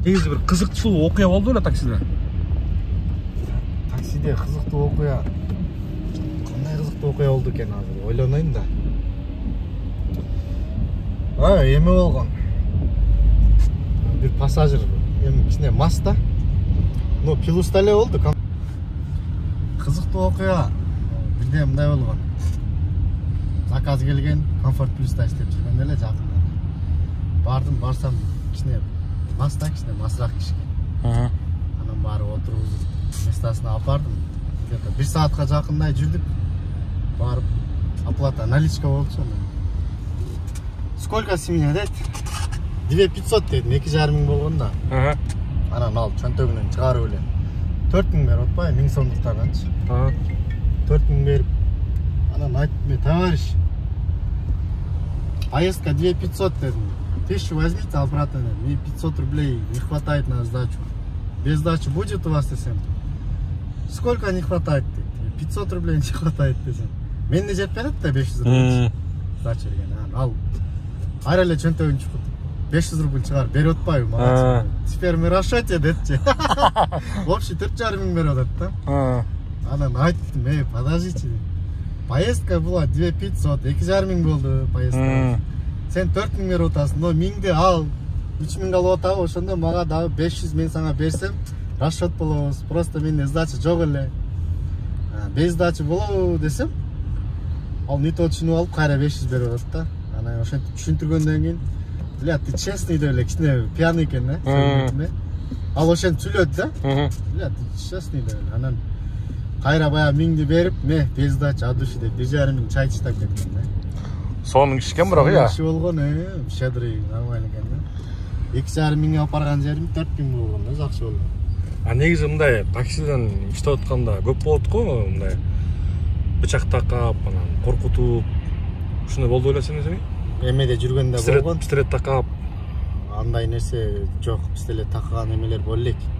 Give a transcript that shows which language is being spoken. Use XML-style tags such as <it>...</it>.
<ky>негизи бир кызыктуу окуя болду эле таксиде. Таксиде кызыктуу окуя. Кандай кызыктуу окуя болду экен азыр, ойлонойм да. Эме болгон. Бир пассажир, кичине мас да. Ну, пилуста эле болду. Кызыктуу окуя. Бирде мындай болгон. Заказ келген, комфорт плюста иштеп жүргөндө эле жакында. Барсам кичине мас да, кичине масыраак киши. Анан барып отургузуп местасына алып бардым.</ky> <ru>Где-то</ru> <ky>1 саатка жакындай жүрдүк. Барып оплата наличка болчу.</ky> <ru>Сколько с меня</ru> <ky>дет? 2500 дедим, 2,5 миң болгон да. Анан ал чөнтөгүнөн чыгарып эле 4 миң берип атпай, 1000 сомдуктарданчы. 4 миң берип. Анан айттым, мен</ky> <ru>товарищ, поездка</ru> <ky>2500 дедим.</ky> <ru>1000 возьмите обратно, мне 500 рублей не хватает на сдачу. Без сдачи будет у вас</ru> <ky>десем?</ky> <ru>Сколько не хватает? 500 рублей не хватает</ru> <ky>десем. Мен не жетпей да 500 рублей. Сдача берген. Ал айра эле чөнтөгүн чукуп 500 рубль чыгарып берип атпайбы мага.</ky> <ru>Теперь мы расчете</ru> <ky>дедичи. Общий 4,5 миң берип атат да. Анан айттым,</ky> <ru>подождите. Поездка была</ru> <ky>2500, 2,5 миң болду поездка. Сен 4 миң берип атасың, но миңди ал 3 миң алып атабы, ошондо мага дагы 500 мен сага берсем, расчет болобуз. Просто менде сдача жок эле. Без сдачи болобу десем, ал не то түшүнүп алып, кайра 500 берип атат да. Анан ошентип түшүндүргөндөн кийин, бля,</ky> <ru>ты честный</ru> <ky>деп эле, кичине пьяный экен да. Ал ошентип сүйлөдү да. Бля,</ky> <ru>ты честный</ru> <ky>деп эле. Анан кайра баягы миңди берип,</ky> <ru>без сдачи от души</ru> <ky>деп 1,5 миң чай чыштап кеткен да. Сонун киши экен бирок я. Киши болгон, щедрый, нормально экен да. 2,5 миңге алып барган жерим 4 миң болгон да, жакшы болду. Негизи мындай таксиден иштеп атканда көп болот го, мындай бычак такап, анан коркутуп, ушундай болду элесиңизби? Эмеде жүргөндө болгон. Пистолет такап. Андай нерсе жок, пистолет такаган эмелер боло элек.</ky>